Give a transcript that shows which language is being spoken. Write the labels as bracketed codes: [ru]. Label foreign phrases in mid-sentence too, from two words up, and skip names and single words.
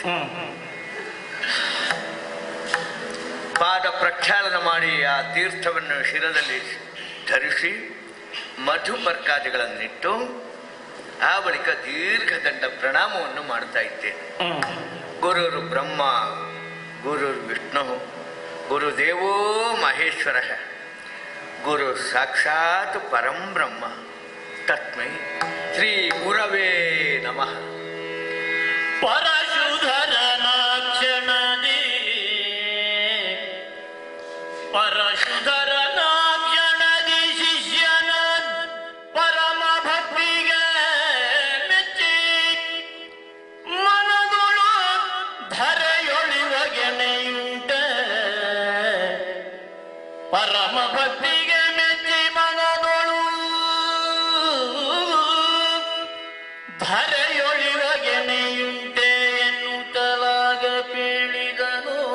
[kn] ಪಾದ ಪ್ರಕ್ಷಾಳನ ಮಾಡಿ ಆ ತೀರ್ಥವನ್ನು ಶಿರದಲ್ಲಿ ಧರಿಸಿ ಮಧುಪರ್ಕಾದಿಗಳನ್ನಿಟ್ಟು ಆ ಬಳಿಕ ದೀರ್ಘದಂಡ ಪ್ರಣಾಮವನ್ನು ಮಾಡ್ತಾ ಇದ್ದೇನೆ. [sa] ಗುರುರು ಬ್ರಹ್ಮ, ಗುರುರ್ ವಿಷ್ಣು, ಗುರುದೇವೋ ಮಹೇಶ್ವರ, ಗುರು ಸಾಕ್ಷಾತ್ ಪರಂ ಬ್ರಹ್ಮ, ತಸ್ಮೈ ಶ್ರೀ ಗುರವೇ ನಮಃ. [kn] ಪರಶುಧರನಾಕ್ಷಣದಿ ಪರಶುಧರನಾಕ್ಷಣದಿ ಶಿಷ್ಯನ ಪರಮ ಭಕ್ತಿಗೆ ಮೆಚ್ಚಿ ಮನದೊಳು ಧರೆಯೊಳಿವಗೆನೆಯುಂಟ ಪರಮ ಭಕ್ತಿಗೆ ಮೆಚ್ಚಿ ಮನದೊಳು ಧರೆಯೊಳಿವಗೆನೆಯುಂಟೆ ಎನ್ನುತ್ತಲಾಗ ಪೀಳಿದನು.